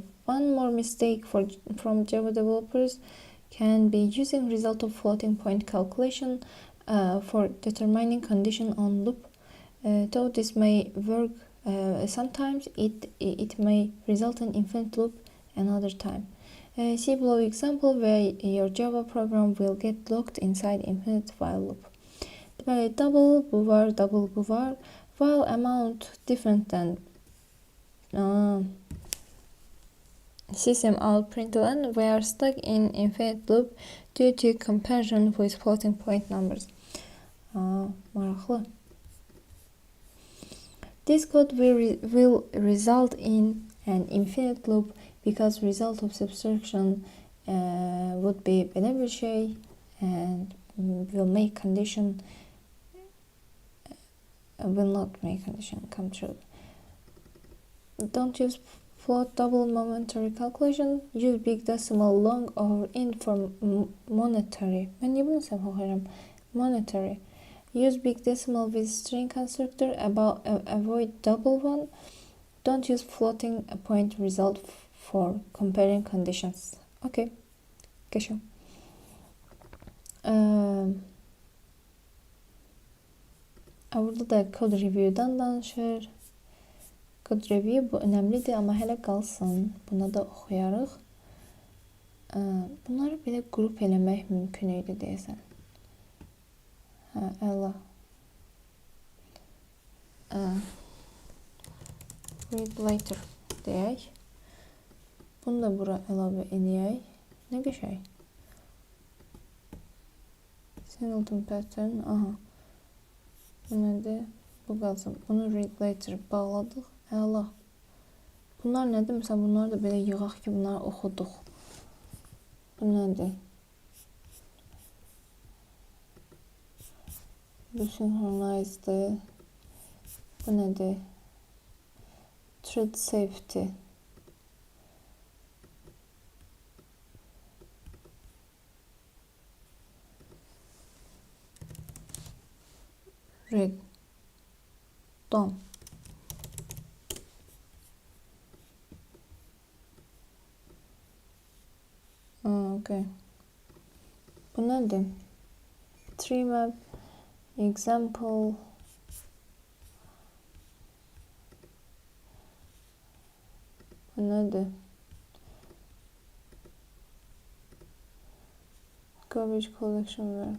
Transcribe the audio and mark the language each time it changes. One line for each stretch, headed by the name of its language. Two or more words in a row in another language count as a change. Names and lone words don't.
English: One more mistake from Java developers can be using result of floating point calculation for determining condition on loop. Though this may work, sometimes it may result in infinite loop another time. See below example where your Java program will get locked inside infinite while loop.
Azerbaijani: Deməli, double bu var, double bu var.
English: While amount different than system out println, we are stuck in infinite loop due to comparison with floating point numbers.
Azerbaijani: Maraqlı.
English: This code will result in an infinite loop because result of subtraction would be
Azerbaijani: belə bir şey
English: and will make condition will not make condition come true. Don't use float double momentary calculation. Use big decimal long or in for monetary.
Azerbaijani: Mən niyə bunu səhv oxuyuram?
English: Monetary. Use big decimal with string constructor. Avoid double one. Don't use floating point result for comparing conditions.
Azerbaijani: Okay. Geçiyorum. Burada da
English: code review'dan
Azerbaijani: danışır.
English: Code review
Azerbaijani: bu önemlidir, amma hələ qalsın. Buna da oxuyarıq. Bunları belə qrup eləmək mümkün idi deyəsən. Əla.
English: Read later
Azerbaijani: deyək. Bunu da bura əlavə edək. Nə qəşəng?
English: Singleton pattern.
Azerbaijani: Aha. Bu nədir? Bu qalsın. Bunu
English: read later
Azerbaijani: bağladıq. Əla. Bunlar nədir? Məsələn, bunları da belə yığaq ki, bunları oxuduq. Bu nədir? Bu synchronize'dir. Bu nədir?
English: Thread safety. Read. Done. Okay.
Azerbaijani: Bu nədir?
English: Tree map. Example.
Azerbaijani: Bu nədir?
English: Garbage collection work.